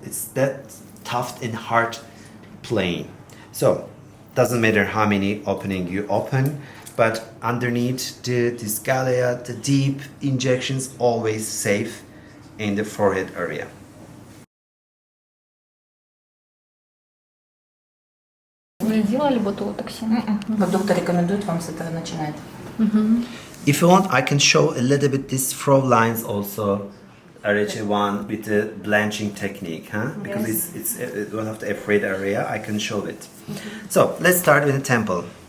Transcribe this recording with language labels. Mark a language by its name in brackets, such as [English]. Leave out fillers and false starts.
[English] It's that tough and hard plane. So doesn't matter how many opening you open, but underneath this galea, the deep injections always safe in the forehead area. [Russian] Вы не делали ботулотоксин? Вот доктор рекомендует вам с этого начинать. [English] If you want, I can show a little bit this frown lines also, RH1 with the blanching technique, huh? Because it's one of the afraid area. I can show it. So let's start with the temple.